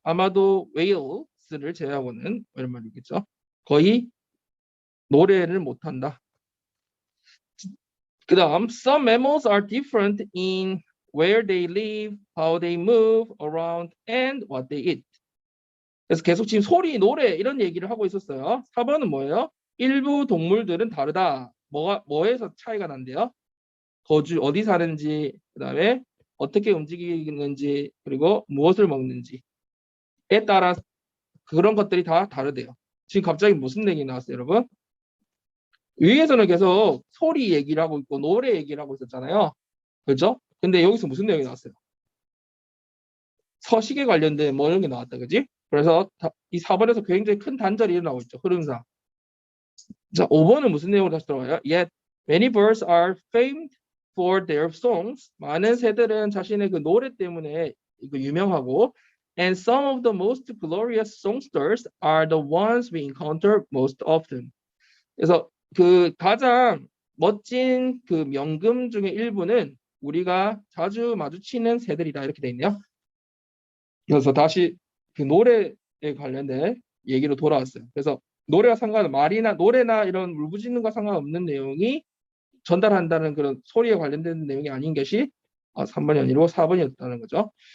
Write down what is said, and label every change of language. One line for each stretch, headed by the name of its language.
Korean: 아마도 whales를 제외하고는 이런 말이겠죠. 거의 노래를 못한다. 그 다음
English: some mammals are different in where they live, how they move around, and what they eat.
Korean: 그래서 계속 지금 소리, 노래 이런 얘기를 하고 있었어요. 4번은 뭐예요? 일부 동물들은 다르다. 뭐에서 차이가 난대요? 어디 사는지, 그 다음에 어떻게 움직이는지, 그리고 무엇을 먹는지에 따라 그런 것들이 다 다르대요. 지금 갑자기 무슨 얘기 나왔어요, 여러분? 위에서는 계속 소리 얘기를 하고 있고 노래 얘기를 하고 있었잖아요. 그렇죠? 근데 여기서 무슨 내용이 나왔어요? 서식에 관련된 뭐 이런 게 나왔다. 그지? 그래서 이 4번에서 굉장히 큰 단절이 일어나고 있죠. 흐름상. 자, 5번은 무슨 내용으로 다시 들어와요?
English: Yet many birds are famed for their songs.
Korean: 많은 새들은 자신의 그 노래 때문에 이거 유명하고,
English: and some of the most glorious songsters are the ones we encounter most often.
Korean: 그래서 그 가장 멋진 그 명금 중에 일부는 우리가 자주 마주치는 새들이다 이렇게 돼 있네요. 그래서 다시 그 노래에 관련된 얘기로 돌아왔어요. 그래서 노래와 상관은 말이나 노래나 이런 울부짖는과 상관없는 내용이 전달한다는 그런 소리에 관련된 내용이 아닌 것이 3번이 아니고 4번이었다는 거죠.